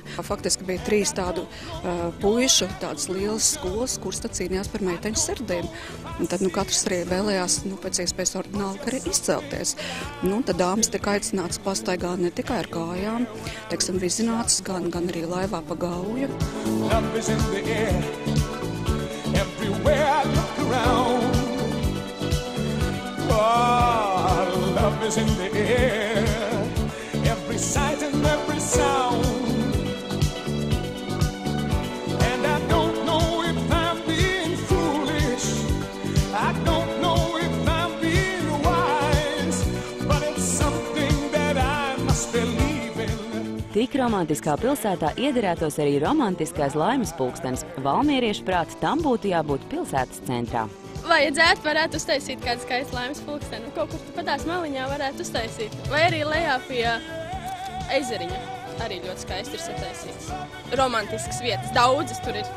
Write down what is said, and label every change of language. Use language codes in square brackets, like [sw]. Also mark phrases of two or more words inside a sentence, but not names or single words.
[lv] Faktiski bija 3 tādu puišu, tādas lielas skolas, kuras tad cīnījās par meiteņu sirdīm. Un tad katrs arī vēlējās pēc iespējas ordināli arī izcelties. Tad dāmas tika aicināts pastaigā ne tikai ar kājām, teiksim, vizināts, gan arī laivā pa gauju. [en] Oh, love is in the air, every sight and every sound. And I don't know if I'm being foolish, I don't know if I'm being wise, but it's something that I must believe in. [lv] Tik romantiskā pilsētā iederētos arī romantiskais laimes pulkstenis. Valmieriešu prāt, tam būtu jābūt pilsētas centrā. Vajadzētu, varētu uztaisīt kādu skaistu laimes pulksteni. Kaut kur pa tās maliņā varētu uztaisīt. Vai arī lejā pie ezeriņa. Arī ļoti skaisti ir sataisīts. Romantiskas vietas, daudzas tur ir.